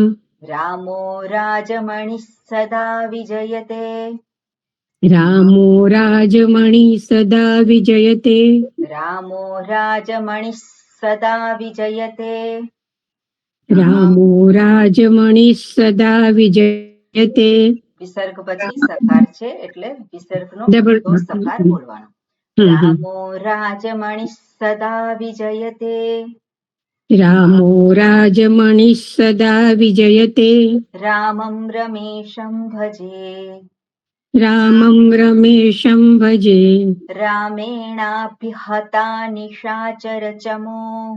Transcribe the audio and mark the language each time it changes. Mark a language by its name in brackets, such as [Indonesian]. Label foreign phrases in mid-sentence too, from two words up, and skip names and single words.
[Sanskrit] रामो राजमणिः सदा विजयते रामो राजमणिः सदा विजयते रामो राजमणिः सदा विजयते रामो राजमणिः सदा विजयते [Gujarati] વિસર્ગ પછી સકાર છે એટલે વિસર્ગનો અડધો સકાર બોલવાનો. [Sanskrit] रामो राजमणिः सदा विजयते रामो राजमणिः सदा विजयते रामं रमेशं भजे रामं रमेशं भजे रामेणाभिहता निशाचरचमूः